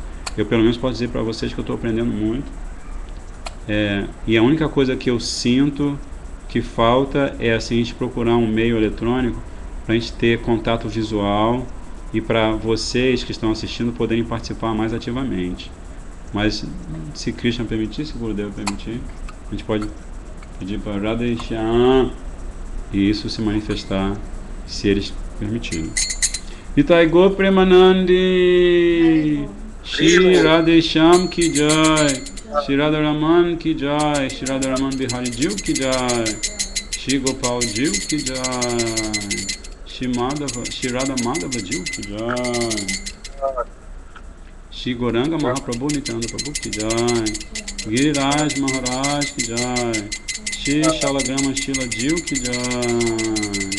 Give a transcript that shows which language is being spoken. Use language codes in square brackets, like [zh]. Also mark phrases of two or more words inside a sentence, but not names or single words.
[pt] Eu pelo menos posso dizer para vocês que eu estou aprendendo muito, e a única coisa que eu sinto que falta é assim, a gente procurar um meio eletrônico para a gente ter contato visual e para vocês que estão assistindo poderem participar mais ativamente. Mas se Krishna permitir, se o Gurudeva permitir, a gente pode pedir para Radheshyam e isso se manifestar, se eles permitirem. [hi] निताई गो प्रेमानंदी, श्री राधेश्याम की जय, श्री राधारमण की जय, श्री राधारमण बिहारी जीव की जय, श्री गोपाल जीव की जय, श्री राधा माधव जीव की जय, श्री गौरांग महाप्रभु नित्यानंद प्रभु की जय, गिरिराज महाराज की जय, श्री शालग्राम शिला जीव की जय.